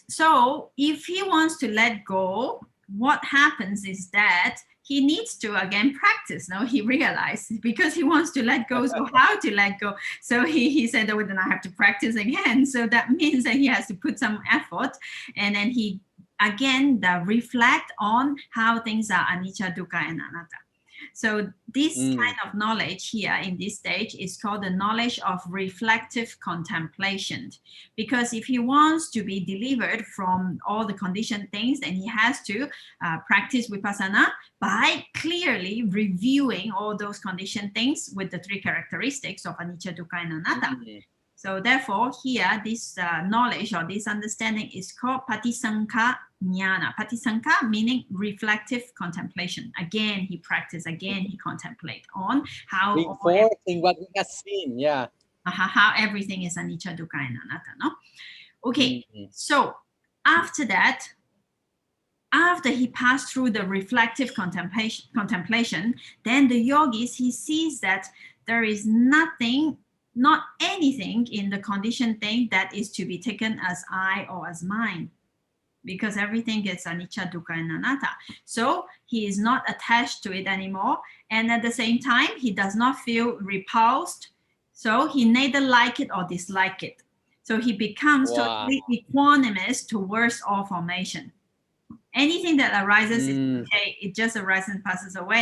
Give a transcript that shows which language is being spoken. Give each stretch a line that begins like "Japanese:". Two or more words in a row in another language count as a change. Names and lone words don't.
English: So if he wants to let go, what happens is that he needs to again practice. Now he realized, because he wants to let go, so how to let go? So he said, oh, then I have to practice again. So that means that he has to put some effort, and then he again reflect on how things are
Pali: anicca, dukkha,
English: and anatta. So this kind of knowledge here in this stage is called the knowledge of reflective contemplation. Because if he wants to be delivered from all the conditioned things, then he has to practice Vipassāna by clearly reviewing all those conditioned things with the three characteristics of
Pali: anicca, dukkha,
English: and anatta. So therefore, here, this knowledge or this understanding is called
Pali: Patisankha Jnana.
English: Patisankha meaning reflective contemplation. Again, he practice. Again, he contemplate on how reinforcing what we have seen. How everything is
Pali: anicca, dukkha,
English: and anatta. No. Okay. So after that, after he passed through the reflective contemplation, then the yogis, he sees that there is nothing, not anything in the conditioned thing that is to be taken as I or as mine. because everything is
Pali: anicca, dukkha,
English: and anatta. So he is not attached to it anymore. And at the same time, he does not feel repulsed. So he neither like it or dislike it. So he becomes totally equanimous towards all formation. Anything that arises is okay. It just arises and passes away.